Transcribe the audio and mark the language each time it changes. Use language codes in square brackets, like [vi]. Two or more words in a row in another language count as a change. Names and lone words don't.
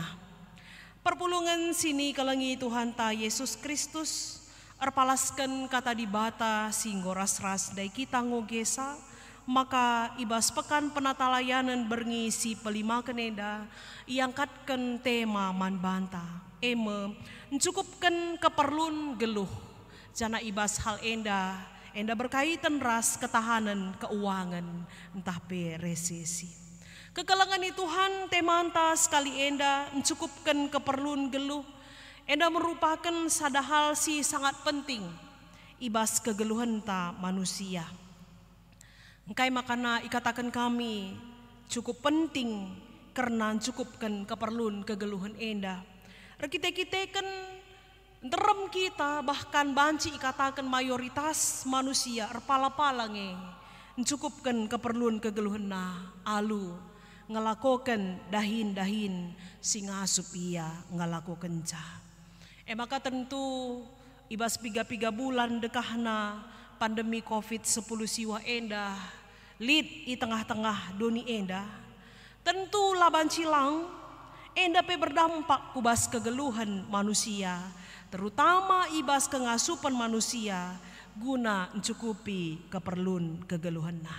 [btx] Perpulungan sini kelengi Tuhan ta Yesus Kristus, erpalaskan kata dibata singgo ras-ras dai kita ngogesa, maka ibas pekan penata layanan berngi pelima keneda, iangkatkan tema man banta. Eme mencukupkan keperluan geluh, jana ibas hal enda berkaitan ras ketahanan keuangan entah pe resesi. Kekelangan Tuhan temanta sekali enda mencukupkan keperluan geluh, enda merupakan sadahal si sangat penting ibas kegeluhan ta manusia. Engkai makana ikatakan kami cukup penting karena mencukupkan keperluan kegeluhan enda. Kita kan derem kita bahkan banci ikatakan mayoritas manusia erpala-palange mencukupkan keperluan kegeluhan na alu ngelakukan dahin-dahin singasup ia ngelakukan ca. Maka tentu ibas piga-piga bulan dekahna pandemi COVID-10 siwa enda lid di tengah-tengah doni enda, tentu laban cilang enda pe berdampak kubas kegeluhan manusia, terutama ibas kengasupan manusia guna mencukupi keperluan kegeluhan nah.